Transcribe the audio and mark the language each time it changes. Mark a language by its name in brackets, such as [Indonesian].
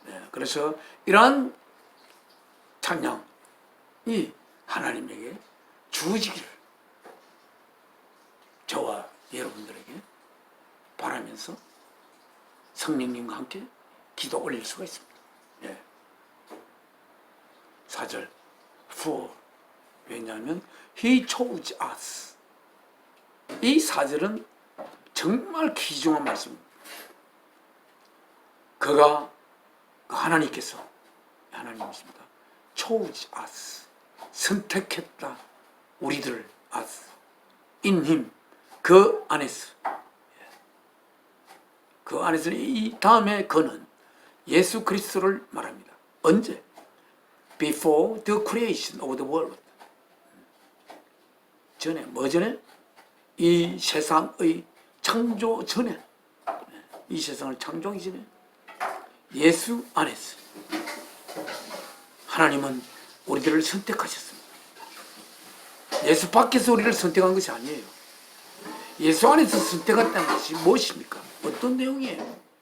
[Korean] 그래서 이러한 찬양이 하나님에게 주어지기를 저와 여러분들에게 바라면서 성령님과 함께 기도 올릴 수가 있습니다. [English] 4절 For [Korean] 왜냐하면 [English] He chose us. [Korean] 이 4절은 정말 귀중한 말씀입니다. 그가 하나님께서 하나님이십니다. [English] chose us. [Korean] 선택했다. 우리들을 [English] us. in him. [Korean] 그 안에서. 그 안에서 이 다음에 그는 예수 그리스도를 말합니다. 언제? [English] Before the creation of the world. [Korean] 전에, 뭐 전에? 이 세상의 창조 전에, 이 세상을 창조하기 전에 예수 안에서 하나님은 우리들을 선택하셨습니다. 예수 밖에서 우리를 선택한 것이 아니에요. 예수 안에서 선택했다는 것이 무엇입니까? 어떤 내용이에요?